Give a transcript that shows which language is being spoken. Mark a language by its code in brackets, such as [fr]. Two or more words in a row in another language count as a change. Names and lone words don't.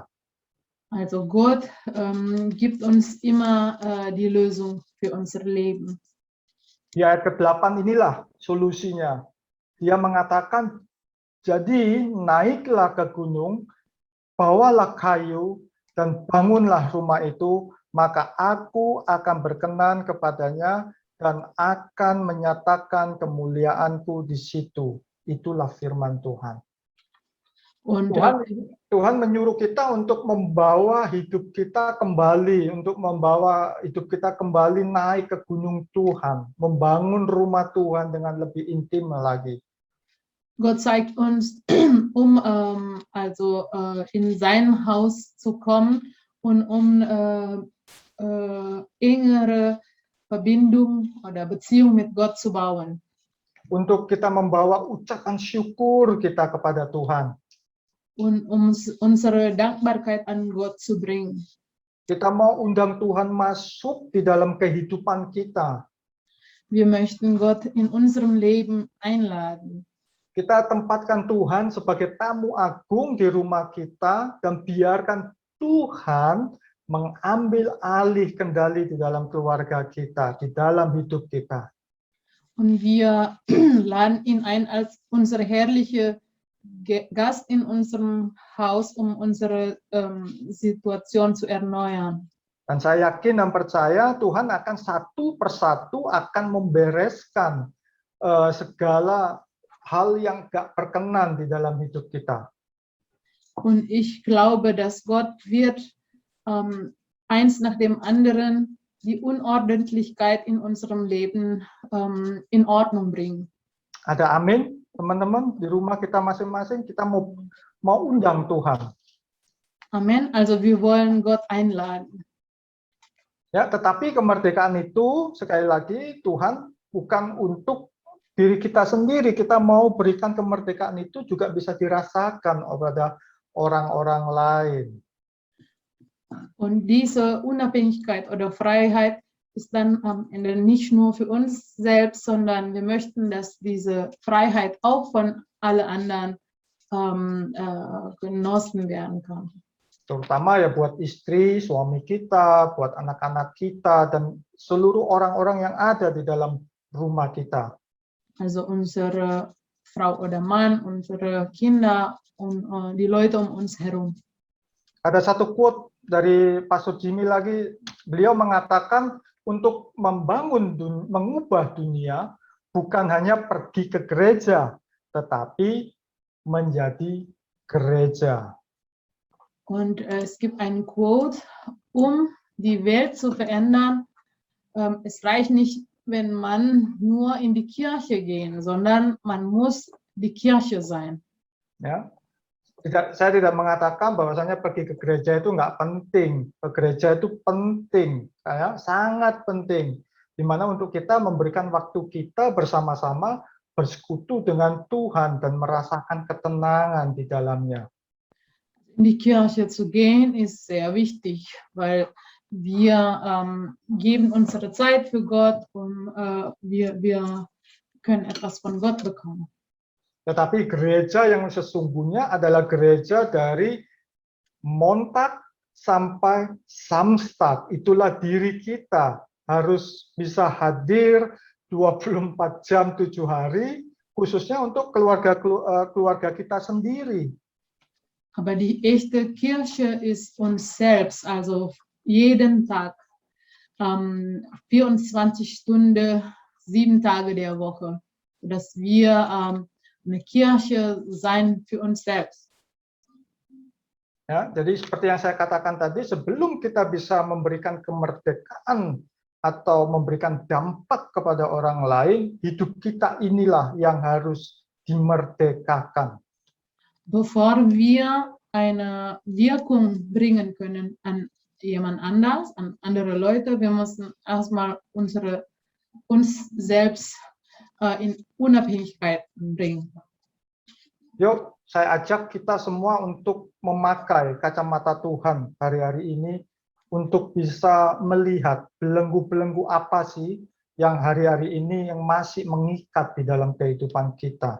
[de] Also Gott gibt uns immer die Lösung für unser Leben. [id] Di ayat ke-8 inilah solusinya. Dia mengatakan, jadi naiklah ke gunung, bawalah kayu, dan bangunlah rumah itu, maka aku akan berkenan kepadanya, dan akan menyatakan kemuliaanku di situ. Itulah firman Tuhan. [de] Und [id] Tuhan menyuruh kita untuk membawa hidup kita kembali, naik ke gunung Tuhan, membangun rumah Tuhan dengan lebih intim lagi. [de] Gott zeigt uns, in sein Haus zu kommen und engere Verbindung oder Beziehung mit Gott zu bauen. [id] Untuk kita membawa ucapan syukur kita kepada Tuhan. [de] Und unsere Dankbarkeit an Gott zu bringen. [id] Kita mau undang Tuhan masuk di dalam kehidupan kita. [de] Wir möchten Gott in unserem Leben einladen. [id] Kita tempatkan Tuhan sebagai tamu agung di rumah kita dan biarkan Tuhan mengambil alih kendali di dalam keluarga kita, di dalam hidup kita. [de] Und wir laden ihn ein als unsere herrliche Gast in unserem Haus, unsere Situation zu erneuern. [id] Dan saya yakin dan percaya Tuhan akan satu persatu akan membereskan segala hal yang gak berkenan di dalam hidup kita. [de] Und ich glaube, dass Gott wird eins nach dem anderen die Unordentlichkeit in unserem Leben in Ordnung bringen. [id] Ada amin, teman-teman? Di rumah kita masing-masing kita mau undang Tuhan. Amen. [de] Also wir wollen Gott einladen. [id] Ya, tetapi kemerdekaan itu sekali lagi Tuhan bukan untuk diri kita sendiri. Kita mau berikan kemerdekaan itu juga bisa dirasakan oleh orang-orang lain. [de] Und diese Unabhängigkeit oder Freiheit ist dann am Ende nicht nur für uns selbst, sondern wir möchten, dass diese Freiheit auch von alle anderen genossen werden kann. [id] Terutama ya buat istri, suami kita, buat anak-anak kita, dan seluruh orang-orang yang ada di dalam rumah kita. [de] Also unsere Frau oder Mann, unsere Kinder und die Leute um uns herum. [id] Ada satu quote dari Pastor Jimmy lagi, beliau mengatakan untuk mengubah dunia bukan hanya pergi ke gereja, tetapi menjadi gereja. [de] Und es gibt einen Quote, um die Welt zu verändern, es reicht nicht, wenn man nur in die Kirche gehen, sondern man muss die Kirche sein. [id] Ya, saya tidak mengatakan bahwasanya pergi ke gereja itu nggak penting. Ke gereja itu penting, ya, sangat penting. Di mana untuk kita memberikan waktu kita bersama-sama bersekutu dengan Tuhan dan merasakan ketenangan di dalamnya. [de] In die Kirche zu gehen ist sehr wichtig, weil wir geben unsere Zeit für Gott und wir können etwas von Gott bekommen. [id] Tetapi gereja yang sesungguhnya adalah gereja dari Montag sampai Samstag. Itulah diri kita, harus bisa hadir 24 jam 7 hari, khususnya untuk keluarga kita sendiri. [de] Aber die echte Kirche ist uns selbst, also jeden Tag, 24 Stunden, 7 Tage der Woche, dass wir eine Kirche sein für uns selbst. [id] Ya, jadi seperti yang saya katakan tadi, sebelum kita bisa memberikan kemerdekaan atau memberikan dampak kepada orang lain, hidup kita inilah yang harus dimerdekakan. [de] Bevor wir eine Wirkung bringen können an jemand anders, an andere Leute, wir müssen erstmal uns selbst in Unabhängigkeit bringen. [id] Yuk, saya ajak kita semua untuk memakai kacamata Tuhan hari-hari ini untuk bisa melihat belenggu-belenggu apa sih yang hari-hari ini yang masih mengikat di dalam kehidupan kita.